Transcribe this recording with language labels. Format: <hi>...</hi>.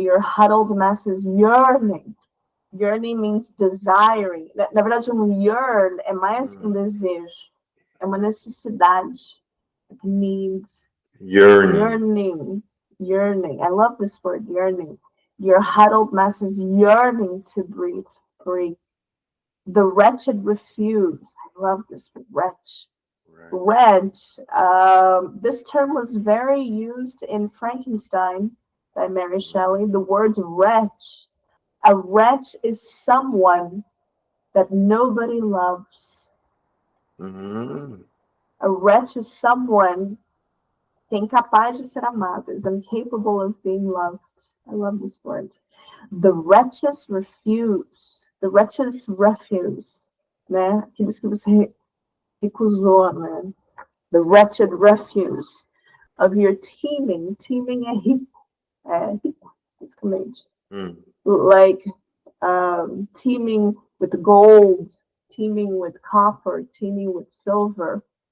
<en>Your huddled masses yearning. Yearning means desiring.</en> <pt>Na verdade, um yearn é mais que um Mhm. desejo. É uma necessidade.</pt> <en>Like needs. Yearning. Yearning. Yearning. I love this word, yearning. Your huddled masses yearning to breathe free. The wretched refuse. I love this word, wretch. Right. Wretch. This term was very used in Frankenstein by Mary Shelley. The word wretch. A wretch is someone that nobody loves. Mhm. A wretch is someone</en> <pt>que é incapaz de ser amado,</pt> <en>is incapable of being loved. I love this word. The wretches refuse. The wretches refuse. Né?</en> <pt>Aqueles que você recusou, né?</pt> <en>The wretched refuse of your teeming.</en> <pt>Teeming é rico, basicamente. Mhm.</pt> <en>Like teeming with gold, teeming with copper, teeming with silver.</en>